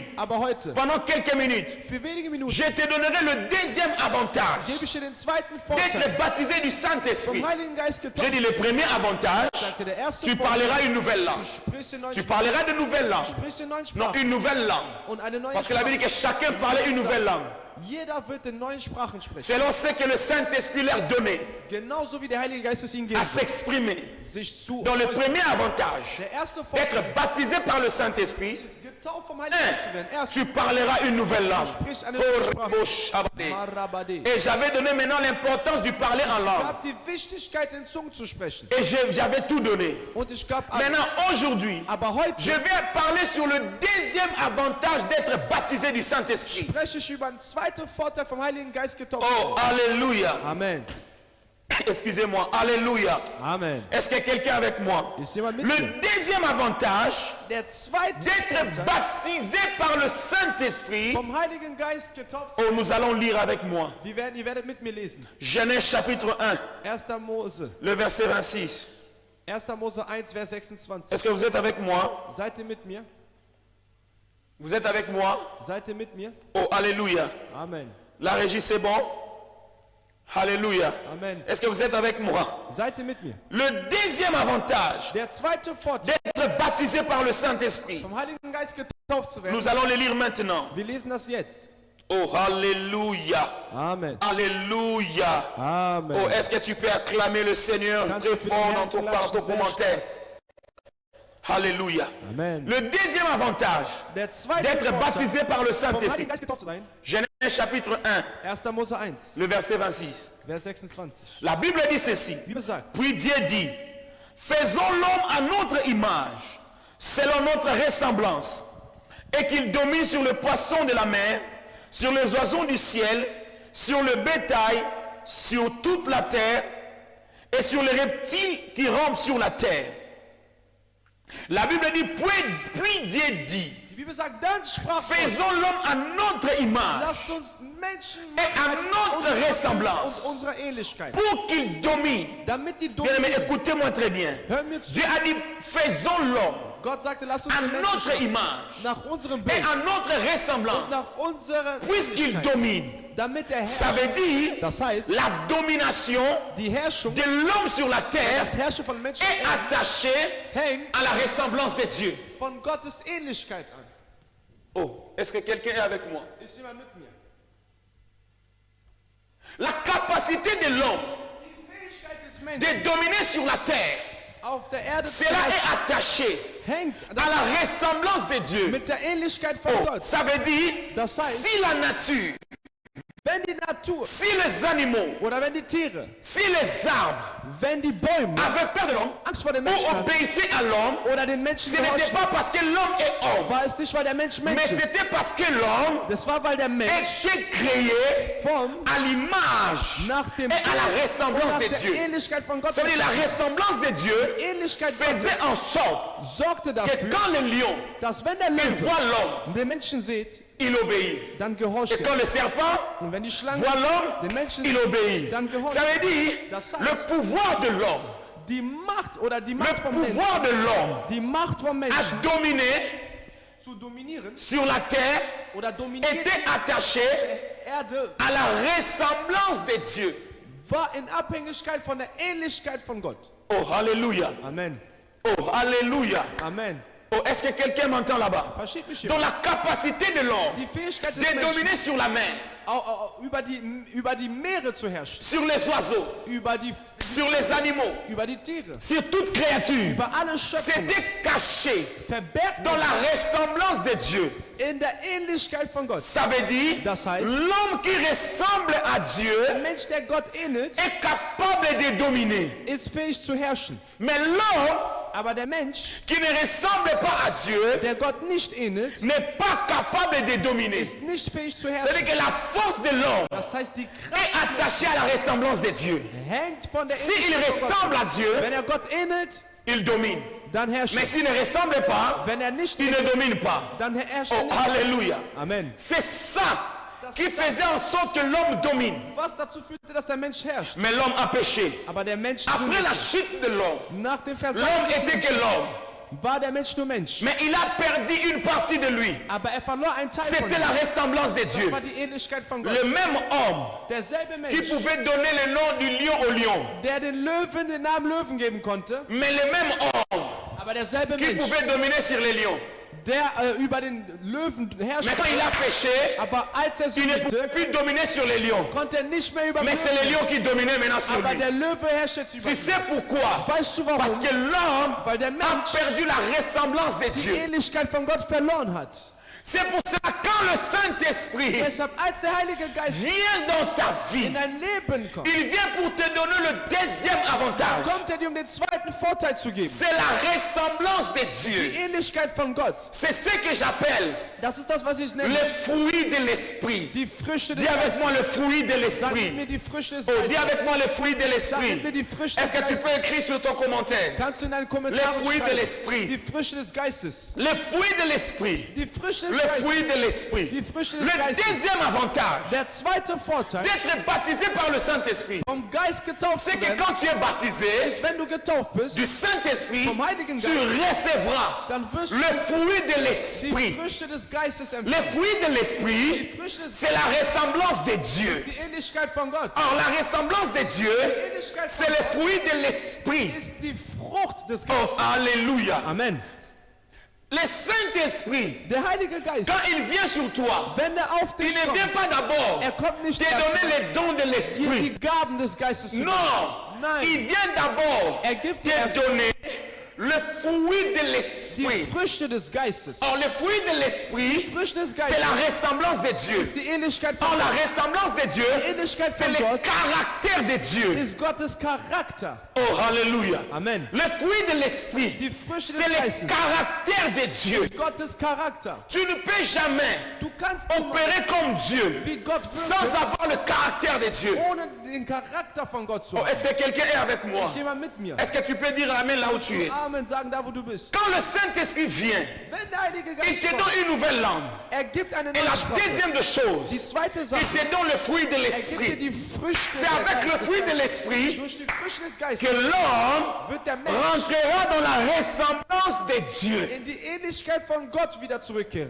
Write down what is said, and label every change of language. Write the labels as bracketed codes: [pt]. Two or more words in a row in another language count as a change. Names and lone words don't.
[de] Aber heute, [fr] pendant quelques minutes, [de] für wenige Minuten, [fr] je te donnerai le deuxième avantage [de] gebe ich dir den zweiten Vorteil. [fr] d'être baptisé du [de] Vom [fr] Saint-Esprit. [de] Heiligen Geist [fr] J'ai [de] getauft. [fr] dit le premier avantage, [de] Sagte der erste [fr] tu [de] Vorteil, [fr] parleras une nouvelle langue. [de] du sprichst in neuen [fr] Tu [de] Sprachen. [fr] parleras de nouvelles langues. [de] Du sprichst in neuen [fr] Non, [de] Sprachen. [fr] une nouvelle langue. [de] Und eine neue [fr] Parce que la Bible [de] Sprache. [fr] dit que chacun parlait une nouvelle langue. [de] Jeder wird in neuen Sprachen sprechen. [fr] Selon ce que le Saint-Esprit leur donnait [de] Genauso wie der Heilige Geist es ihnen [fr] à [de] gibt. [fr] s'exprimer. [de] Sich zu [fr] Donc le [de] äußern. [fr] premier avantage [de] Der erste Vorteil [fr] d'être baptisé par le Saint-Esprit, [de] ist, getauft vom Heiligen Geist zu werden. Erstens, [fr] tu parleras une nouvelle langue. [de] sprich eine neue Sprache. Oh, Shabbat. Marabade. [fr] Et j'avais donné maintenant l'importance du parler en [de] Ich [fr] langue. [de] gab die Wichtigkeit, in Zungen zu sprechen. [fr] Et j'avais tout donné. [de] Und ich gab alles. [fr] Maintenant, aujourd'hui, [de] Aber heute [fr] je vais parler sur le deuxième avantage d'être baptisé du Saint-Esprit. [de] spreche ich über einen zweiten Vorteil vom Heiligen Geist getauft. [fr] Oh, alléluia. [de] Amen. [fr] Excusez-moi. Alléluia. [de] Amen. [fr] Est-ce que quelqu'un avec moi? [de] Ist jemand mit mir? [fr] Le deuxième avantage [de] Der zweite [fr] d'être [de] Vorteil, [fr] baptisé par le Saint-Esprit. [de] vom Heiligen Geist getauft. [fr] Oh, nous allons lire avec moi. [de] Ihr werdet mit mir lesen. [fr] Genèse chapitre 1, [de] 1. Mose. [fr] le verset 26. [de] 1. Mose 1, Vers 26. [fr] Est-ce que vous êtes avec moi? [de] Seid ihr mit mir? [fr] Vous êtes avec moi? [de] Seid ihr mit mir? [fr] Oh, alléluia. [de] Amen. [fr] La régie, c'est bon? Alléluia. [de] Amen. [fr] Est-ce que vous êtes avec moi? [de] Seid ihr mit mir? [fr] Le deuxième avantage [de] Der zweite Vorteil, [fr] d'être baptisé par le Saint-Esprit. [de] vom Heiligen Geist getauft zu werden. [fr] Nous allons le lire maintenant. [de] Wir lesen das jetzt. [fr] Oh, alléluia. [de] Amen. [fr] Alléluia. [de] Amen. [fr] Oh, est-ce que tu peux acclamer le Seigneur [de] Kannst [fr] très [de] du für [fr] fort [de] den [fr] dans [de] Herrn [fr] ton, [de] klatschen, [fr] ton [de] sehr [fr] commentaire? Alléluia. [de] Amen. [fr] Le deuxième avantage [de] Der zweite [fr] d'être [de] Vorteil, [fr] baptisé par le [de] vom Heiligen [fr] Saint-Esprit. [de] Geist getauft zu sein. [fr] Genèse chapitre 1, [de] 1. Mose 1, [fr] le verset 26. [de] Vers 26. [fr] La Bible dit ceci. [de] Die Bibel sagt, [fr] Puis Dieu dit, faisons l'homme à notre image, selon notre ressemblance, et qu'il domine sur le poisson de la mer, sur les oiseaux du ciel, sur le bétail, sur toute la terre, et sur les reptiles qui rampent sur la terre. La Bible dit, puis Dieu dit, [de] die Bibel sagt, dann sprach Gott, [fr] faisons l'homme à notre image, [de] lasst uns Menschen [fr] et à notre ressemblance, [de] und unserer Ähnlichkeit, [fr] pour qu'il domine. [de] damit die [fr] Bien aimé, [de] dominieren. [fr] écoutez-moi très bien. [de] Hör mir zu. [fr] Dieu a dit, faisons l'homme [de] Gott sagte, lasst uns [fr] à [de] den Menschen [fr] notre [de] schaffen, [fr] image [de] nach unserem [fr] et [de] Bild [fr] à notre [de] und [fr] ressemblance, [de] nach unserer [fr] puisqu'il [de] Ähnlichkeit, [fr] domine. [de] damit er [fr] Ça [de] herrscht. [fr] veut dire [de] Das heißt, [fr] la domination [de] die Herrschung, [fr] de l'homme sur la terre [de] das Herrschen von Menschen [fr] est attachée [de] hängt [fr] à la ressemblance de Dieu. [de] von Gottes Ähnlichkeit an. [fr] Oh, est-ce que quelqu'un est avec moi? [de] Ist jemand mit mir? [fr] La capacité de l'homme [de] Die Fähigkeit des Menschen, [fr] de dominer sur la terre, [de] auf der Erde zu [fr] cela [de] herrschen, [fr] est attaché [de] hängt [fr] à la ressemblance de Dieu. [de] mit der Ähnlichkeit von Oh, Gott. [fr] ça veut dire, [de] Das heißt, [fr] si la nature, [de] wenn die Natur [fr] si les animaux, [de] oder wenn die Tiere, [fr] si les arbres [de] wenn die Bäume [fr] avaient peur de l'homme [de] Angst vor dem [fr] ou [de] Menschen hatten [fr] obéissaient à l'homme, [de] oder den Menschen [fr] ce n'était [de] gehorchten, [fr] pas parce que l'homme est homme, [de] war es nicht, weil der Mensch [fr] mais [de] Mensch ist. [fr] c'était parce que l'homme [de] Das war, weil der Mensch [fr] était créé [de] vom [fr] à l'image [de] nach dem [fr] et à la [de] und [fr] ressemblance [de] nach [fr] de [de] der [fr] Dieu. [de] Ähnlichkeit von Gott [fr] Ça veut dire la ressemblance de Dieu [de] Ähnlichkeit [fr] faisait [de] Gottes [fr] en sorte [de] sorgte [fr] que [de] dafür, [fr] quand le lion [de] dass wenn der [fr] il [de] Löwe [fr] voit l'homme, [de] den Menschen sieht, [fr] il obéit. [de] dann gehorcht [fr] Et [de] er. [fr] quand le serpent [de] Und wenn die Schlange [fr] voit l'homme, [de] den Menschen [fr] il obéit. [de] dann gehorcht [fr] Ça veut dire [de] Das heißt, [fr] le pouvoir de l'homme, [de] die Macht oder die [fr] le [de] Macht vom Menschen, [fr] pouvoir de l'homme [de] die Macht vom [fr] à [de] Menschen [fr] dominer [de] zu dominieren [fr] sur la terre [de] oder dominieren [fr] était attaché [de] die Erde, [fr] à la ressemblance de Dieu. [de] war in Abhängigkeit von der Ähnlichkeit von Gott. [fr] Oh, alléluia. [de] Amen. [fr] Oh, alléluia. [de] Amen. [fr] Oh, est-ce que quelqu'un m'entend là-bas? [de] Versteht mich hier? [fr] Dans la capacité de l'homme [de] Die Fähigkeit des [fr] de [de] Menschen, [fr] dominer sur la mer, [de] über die Meere zu herrschen, [fr] sur les oiseaux, sur les animaux, [de] über die Tiere, [fr] sur toute créature, [de] über alle Schöpfungen, [fr] c'était caché [de] verbergt [fr] dans la ressemblance de Dieu. [de] in der Ähnlichkeit von Gott. [fr] Ça veut dire [de] Das heißt, [fr] l'homme qui ressemble à Dieu [de] der Mensch, der Gott ähnelt, [fr] est capable de dominer. [de] ist fähig zu herrschen. [fr] Mais l'homme [de] Aber der Mensch, [fr] qui ne ressemble pas à Dieu [de] der Gott nicht ähnelt, [fr] n'est pas capable de dominer. [de] ist nicht fähig zu herrschen. [fr] C'est-à-dire que la force de l'homme [de] Das heißt, die [fr] est [de] Kraft [fr] attachée à la ressemblance de Dieu. [de] hängt von der [fr] S'il [de] Ähnlichkeit von [fr] ressemble [de] Gott. [fr] à Dieu, [de] Wenn er Gott ähnelt, [fr] il domine. [de] dann herrscht [fr] Mais [de] er. [fr] s'il ne ressemble pas, [de] Wenn er nicht [fr] il ne [de] ähnelt, [fr] domine pas. [de] dann herrscht er Oh, nicht. [fr] alléluia. [de] Amen. [fr] C'est ça qui faisait en sorte que l'homme domine. [de] Was dazu führte, dass der Mensch herrscht. [fr] Mais l'homme a péché. [de] Aber der Mensch [fr] Après la [de] sündigte. [fr] chute de l'homme, [de] Nach dem [fr] l'homme [de] Versagen [fr] était que l'homme. [de] war der Mensch nur Mensch. [fr] Mais il a perdu une partie de lui. [de] Aber er verlor einen Teil von [fr] C'était la [de] ihm. [fr] ressemblance de [de] Das [fr] Dieu. [de] war die Ähnlichkeit von Gott. [fr] Le même homme [de] Derselbe [fr] qui [de] Mensch, [fr] pouvait donner le nom du lion au lion. [de] der den Löwen den Namen Löwen geben konnte, [fr] Mais le même homme [de] aber derselbe [fr] qui [de] Mensch, [fr] pouvait dominer sur les lions. [de] der über den Löwen herrscht, [fr] Mais quand il a péché, [de] aber als er [fr] il ne [de] sündigte, [fr] pouvait plus dominer sur les lions. [de] konnte er nicht mehr über [fr] Mais c'est les [de] Löwen, [fr] lions qui dominaient maintenant sur [de] aber [fr] lui. [de] der Löwe herrscht jetzt über [fr] Tu [de] ihn. [fr] sais pourquoi? [de] Weißt du [fr] Parce [de] warum? [fr] que l'homme [de] Weil der [fr] a [de] Mensch [fr] perdu la ressemblance de [de] die [fr] Dieu. [de] Ähnlichkeit von Gott verloren hat. [fr] C'est pour cela quand le Saint-Esprit [de] Deshalb, als der Heilige Geist [fr] vient dans ta vie, [de] in dein Leben kommt, [fr] il vient pour te donner le deuxième avantage. [de] kommt dir um den zweiten Vorteil zu geben. [fr] C'est la ressemblance de [de] Die [fr] Dieu. [de] Ähnlichkeit von Gott. [fr] C'est ce que j'appelle [de] Das ist das, was ich nenne. [fr] le fruit de l'esprit. [de] Die Früchte des [fr] Dis avec [de] Geistes. [fr] moi le fruit de [de] Sag [fr] l'esprit. [de] mir die Früchte des [fr] Oh, dis [de] Geistes. [fr] avec moi le fruit de [de] Sag [fr] l'esprit. [de] mir die Früchte [fr] Est-ce [de] des [fr] que tu peux [de] Geistes. [fr] écrire sur ton commentaire? [de] Kannst du in deinen [fr] Le [de] Kommentaren [fr] fruit de [de] schreiben? [fr] l'esprit. [de] Die Früchte des Geistes. [fr] Le fruit de l'esprit. [de] Die Früchte des [fr] Le fruit [de] Geistes. [fr] de l'esprit. [de] Die Früchte des [fr] Le [de] Geistes. [fr] deuxième avantage [de] Der zweite Vorteil, [fr] d'être baptisé par le Saint-Esprit, [de] vom Geist getauft [fr] c'est [de] zu [fr] que [de] werden, [fr] quand tu es baptisé [de] ist, wenn du getauft bist, [fr] du Saint-Esprit, [de] vom Heiligen [fr] tu [de] Geist, [fr] recevras [de] dann wirst [fr] le [de] du [fr] fruit de [de] die [fr] l'esprit. [de] Früchte des Geistes [fr] Le [de] empfangen. [fr] fruit de l'esprit, [de] Die Früchte des [fr] c'est la ressemblance de Dieu. [de] die Ähnlichkeit von Gott. [fr] Or, la ressemblance de Dieu, [de] Die Ähnlichkeit [fr] c'est [de] von [fr] le [de] Gott [fr] fruit de l'esprit. [de] ist die Frucht des Oh, Geistes. [fr] alléluia. [de] Amen. [fr] Le Saint-Esprit, [de] Der Heilige Geist, [fr] quand il vient sur toi, [de] wenn er auf [fr] il [de] dich [fr] ne vient [de] kommt, [fr] pas d'abord [de] er kommt nicht [fr] te [de] erst [fr] donner les dons de [de] dir [fr] l'esprit. [de] die Gaben des Geistes zu geben. [fr] Non, [de] Nein. [fr] il vient d'abord [de] Er gibt dir erst [fr] te donner le fruit de [de] die [fr] l'esprit. [de] Früchte des Geistes. [fr] Or, le fruit de l'esprit, [de] Früchte des [fr] c'est [de] Geistes [fr] la ressemblance de Dieu. [de] ist die Ähnlichkeit von [fr] Or, la [de] Gott. [fr] ressemblance de Dieu, [de] Ähnlichkeit [fr] c'est [de] von [fr] le [de] Gott [fr] caractère de Dieu. [de] ist Gottes Charakter. [fr] Oh, alléluia. [de] Amen. [fr] Le fruit de l'esprit, [de] Die Früchte des [fr] c'est le [de] Geistes [fr] caractère de Dieu. [de] ist Gottes Charakter. [fr] Tu ne peux jamais [de] Du kannst niemals [fr] opérer comme Dieu [de] wie Gott [fr] sans [de] wirkt, [fr] avoir le caractère de Dieu. [de] ohne den Charakter von Gott zu Oh, haben. [fr] est-ce que quelqu'un est avec moi? [de] Ist jemand mit mir? [fr] Est-ce que tu peux dire Amen là où tu es? [de] Amen sagen, da wo du bist. [fr] Quand le Saint-Esprit vient, [de] Wenn der Heilige [fr] il [de] Geist [fr] te [de] kommt, [fr] donne une nouvelle langue. [de] er gibt eine [fr] Et [de] neue [fr] la [de] Sprache. [fr] deuxième de [de] Die [fr] choses, [de] zweite Sache, [fr] il te donne le fruit de [de] er gibt dir [fr] l'esprit. [de] die Früchte [fr] C'est [de] der [fr] avec le [de] Geistes. [fr] fruit de l'esprit [de] Durch die Früchte des [fr] que [de] Geistes [fr] l'homme [de] wird der Mensch [fr] rentrera dans la ressemblance de Dieu. [de] in die Ähnlichkeit von Gott wieder zurückkehren.